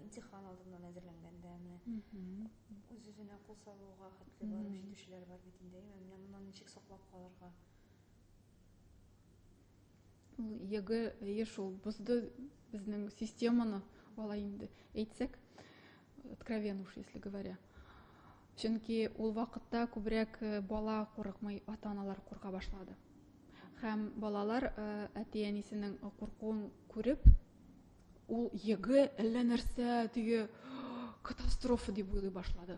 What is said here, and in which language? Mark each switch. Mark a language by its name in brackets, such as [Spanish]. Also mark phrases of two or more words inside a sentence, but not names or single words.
[Tatar] Имтихан алдыннан әзерләнгәндә менә үз-үзенә кул салуга хәтле барып җитүчеләр бар бит инде, менә моннан ничек саклап калырга? Ул шул бозды безнең системаны, алай инде әйтсәк, [Russian] откровенно уж если говоря. [Tatar] Чөнки ул вакытта күбрәк бала курыкмый, ата-аналар курка башлады. Һәм балалар әти-әнисенең куркуын күреп, ул ЕГЭ әллә нәрсә теге катастрофа дип уйлый башлады.